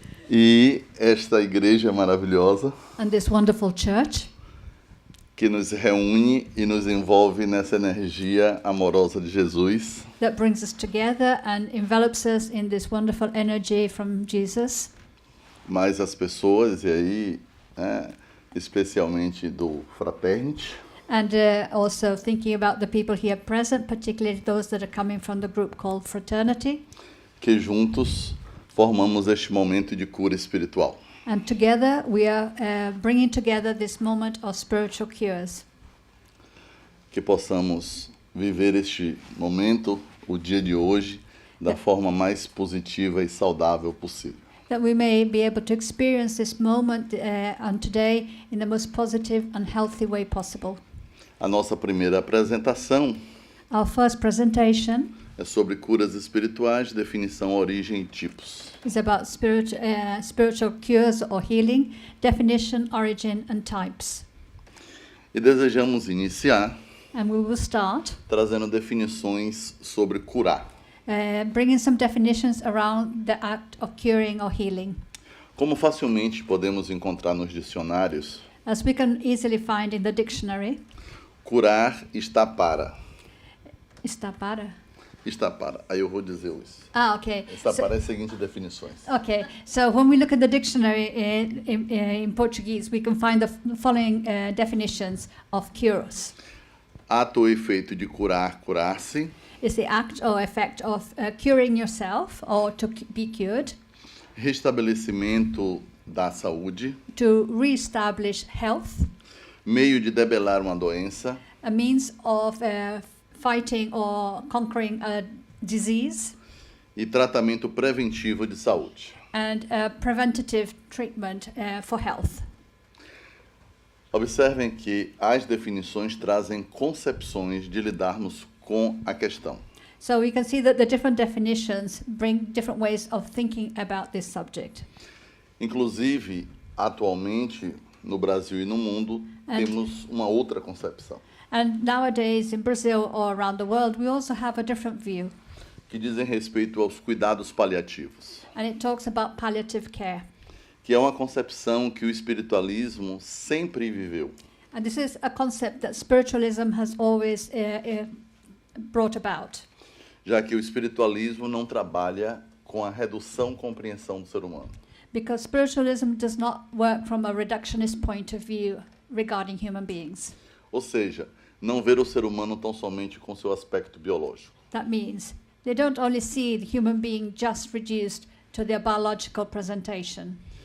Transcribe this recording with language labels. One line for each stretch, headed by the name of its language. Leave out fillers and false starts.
Portuguese: E esta igreja maravilhosa
English: and this wonderful church
Portuguese: que nos reúne e nos envolve nessa energia amorosa de Jesus.
English: that brings us together and envelops us in this wonderful energy from Jesus.
Portuguese: Mas as pessoas, e aí, especialmente do Fraternity,
English: And also thinking about the people here present, particularly those that are coming from the group called Fraternity.
Portuguese: que juntos formamos este momento de cura espiritual.
English: And together we are bringing together this moment of spiritual cures.
Portuguese: Que possamos viver este momento, o dia de hoje, da forma mais positiva e saudável possível.
English: That we may be able to experience this moment and today in the most positive and healthy way possible.
Portuguese: A nossa primeira apresentação
English: Our first presentation
Portuguese: é sobre curas espirituais, definição, origem e tipos.
English: is about spiritual cures or healing, definition, origin, and types.
Portuguese: E desejamos iniciar
English: And we will start
Portuguese: trazendo definições sobre curar.
English: bringing some definitions around the act of curing or healing.
Portuguese: Como facilmente podemos encontrar nos dicionários,
English: As we can easily find in the dictionary,
Portuguese: curar está para. está para. Está para. Aí eu vou dizer isso.
English: Ah, okay.
Portuguese: Está
English: So-
Portuguese: para as seguintes definições.
English: Okay, so when we look at the dictionary in Portuguese, we can find the following definitions of cures.
Portuguese: Ato ou efeito de curar, curar-se.
English: Is the act or effect of curing yourself or to be cured,
Portuguese: Restabelecimento da saúde.
English: to re-establish health,
Portuguese: Meio de debelar uma doença.
English: a means of fighting or conquering a disease,
Portuguese: E tratamento preventivo de saúde.
English: and preventative treatment for health.
Portuguese: Observem que as definições trazem concepções de lidarmos com a questão.
English: So we can see that the different definitions bring different ways of thinking about this subject.
Portuguese: Inclusive, atualmente, no Brasil e no mundo,
English: And-
Portuguese: temos uma outra concepção,
English: And nowadays in Brazil or around the world, we also have a different view.
Portuguese: que dizem respeito aos cuidados paliativos,
English: And it talks about palliative care.
Portuguese: que é uma concepção que o espiritualismo sempre viveu.
English: And this is a concept that spiritualism has always brought about.
Portuguese: Já que o espiritualismo não trabalha com a redução e compreensão do ser humano,
English: Because spiritualism does not work from a reductionist point of view regarding human beings.
Portuguese: ou seja, não ver o ser humano tão somente com seu aspecto biológico,
English: That means they don't only see the human being just reduced to their biological presentation,